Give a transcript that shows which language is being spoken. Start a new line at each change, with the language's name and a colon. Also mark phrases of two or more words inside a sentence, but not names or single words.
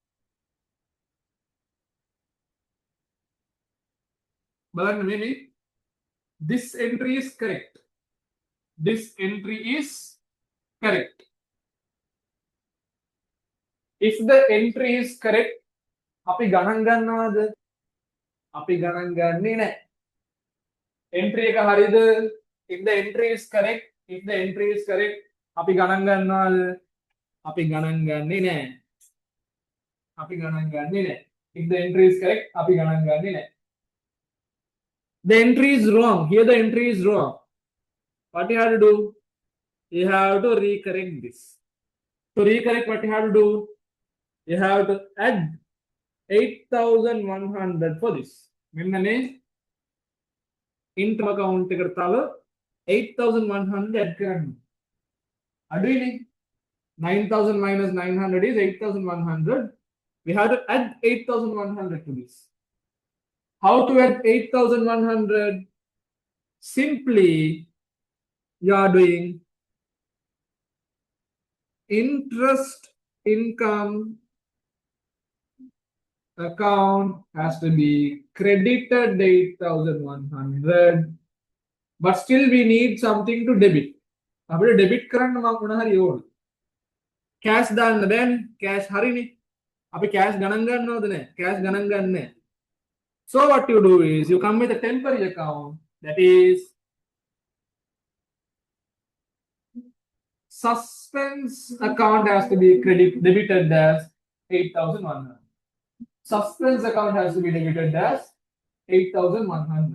English: But maybe this entry is correct. This entry is correct. If the entry is correct,
Sinhala: අපි ගණන් ගන්නවද? අපි ගණන් ගන්නේ නැහැ. Entry එක හරිද?
English: If the entry is correct,
Sinhala: අපි ගණන් ගන්නවද? අපි ගණන් ගන්නේ නැහැ. අපි ගණන් ගන්නේ නැහැ.
English: If the entry is correct,
Sinhala: අපි ගණන් ගන්නේ නැහැ.
English: The entry is wrong. Here the entry is wrong. What you have to do? You have to recorrect this. To recorrect, what you have to do? You have to add 8,100 for this. Interest account
Sinhala: 8,100 add කරන්න.
English: අඩුයිනේ. 9,000 minus 900 is 8,100. We have to add 8,100 to this. How to add 8,100? Simply, you are doing interest income account has to be credited 8,100, but still we need something to debit.
Sinhala: අපිට debit කරන්න මම මොන හරි ඕන. cash දාන්න බෑනේ. cash හරිනේ. අපි cash ගණන් ගන්නවද නැහැ? cash ගණන් ගන්න නැහැ.
English: So what you do is you come with a temporary account, that is suspense account has to be debited as 8,100. Suspense account has to be debited as 8,100.